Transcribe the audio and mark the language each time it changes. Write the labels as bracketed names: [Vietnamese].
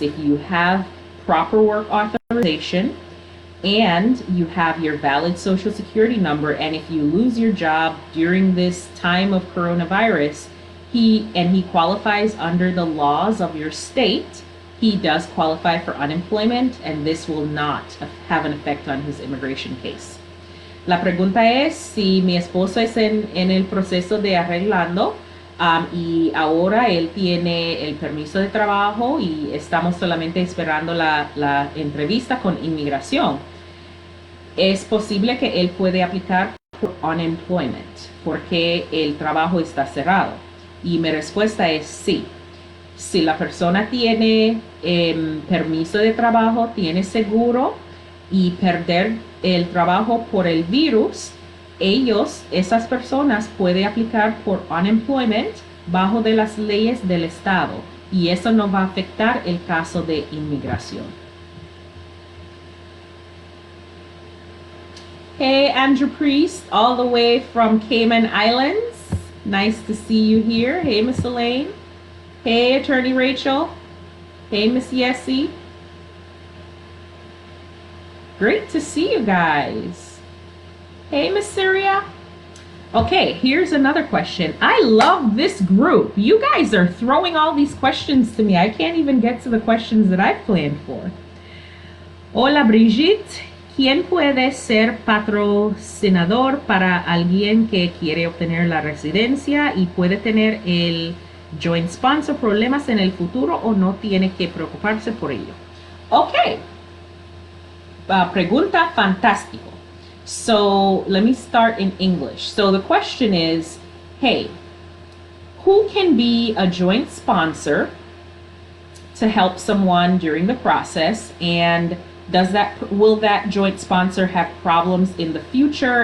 [English] If you have proper work authorization, and you have your valid social security number, and if you lose your job during this time of coronavirus, he qualifies under the laws of your state, he does qualify for unemployment, and this will not have an effect on his immigration case. [Spanish] La pregunta es si mi esposo es en el proceso de arreglando y ahora él tiene el permiso de trabajo y estamos solamente esperando la entrevista con inmigración. Es posible que él puede aplicar por unemployment porque el trabajo está cerrado. Y mi respuesta es sí. Si la persona tiene permiso de trabajo, tiene seguro y perder el trabajo por el virus, esas personas pueden aplicar por unemployment bajo de las leyes del estado y eso no va a afectar el caso de inmigración. [English] Hey, Andrew Priest, all the way from Cayman Islands. Nice to see you here. Hey, Miss Elaine. Hey, Attorney Rachel. Hey, Miss Yessie. Great to see you guys. Hey, Miss Syria. Okay, here's another question. I love this group. You guys are throwing all these questions to me. I can't even get to the questions that I've planned for. [Spanish] Hola, Brigitte. ¿Quién puede ser patrocinador para alguien que quiere obtener la residencia y puede tener el joint sponsor problemas en el futuro o no tiene que preocuparse por ello? Okay. Pregunta fantástico. [English] So let me start in English. So the question is, hey, who can be a joint sponsor to help someone during the process, and will that joint sponsor have problems in the future?